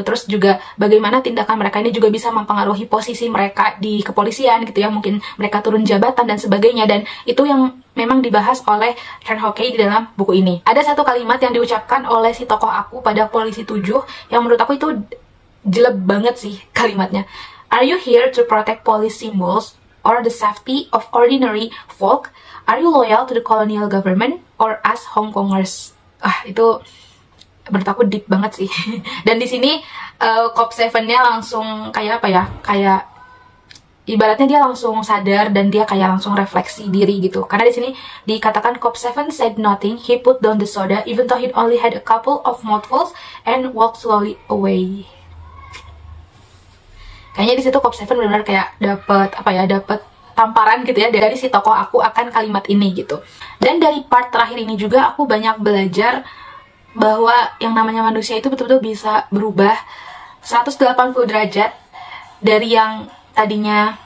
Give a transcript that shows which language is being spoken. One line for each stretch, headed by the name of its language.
Indonesian: Terus juga bagaimana tindakan mereka ini juga bisa mempengaruhi posisi mereka di kepolisian gitu ya, mungkin mereka turun jabatan dan sebagainya. Dan itu yang memang dibahas oleh Chan Ho Kei di dalam buku ini. Ada satu kalimat yang diucapkan oleh si tokoh aku pada polisi 7 yang menurut aku itu jelek banget sih kalimatnya.
English: Are you here to protect police symbols or the safety of ordinary folk? Are you loyal to the colonial government or us Hongkongers?
Indonesian: Itu menurut aku
English: deep
Indonesian: banget sih. Dan di sini Cop 7-nya langsung kayak apa ya? Kayak ibaratnya dia langsung sadar dan dia kayak langsung refleksi diri gitu. Karena di sini dikatakan Cop 7
English: said nothing. He put down the soda even though he only had a couple of mouthfuls and walked slowly away.
Indonesian: Kayaknya di situ Cop 7 benar-benar kayak dapat tamparan gitu ya dari si tokoh aku akan kalimat ini gitu. Dan dari part terakhir ini juga aku banyak belajar bahwa yang namanya manusia itu betul-betul bisa berubah 180 derajat dari yang tadinya